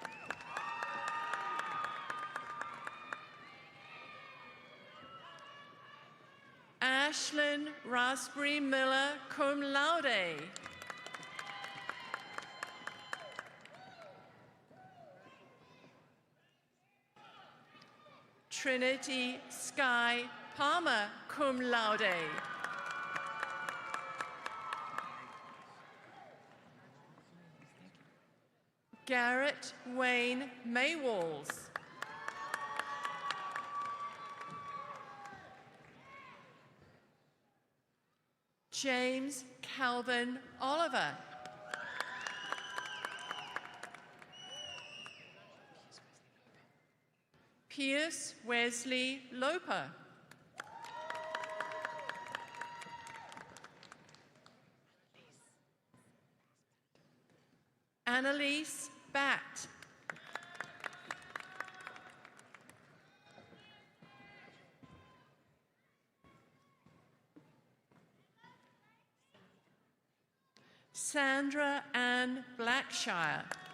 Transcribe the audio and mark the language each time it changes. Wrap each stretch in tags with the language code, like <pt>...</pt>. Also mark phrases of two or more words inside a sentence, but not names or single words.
<en>Ashlyn Raspberry Miller,</en> <la>cum laude.</la> <en>Trinity Sky Palmer,</en> <la>cum laude.</la> <en>Garrett Wayne Maywalls. James Calvin Oliver. Pierce Wesley Loper. Annalise Batt. Sandra Ann Blackshire.</en>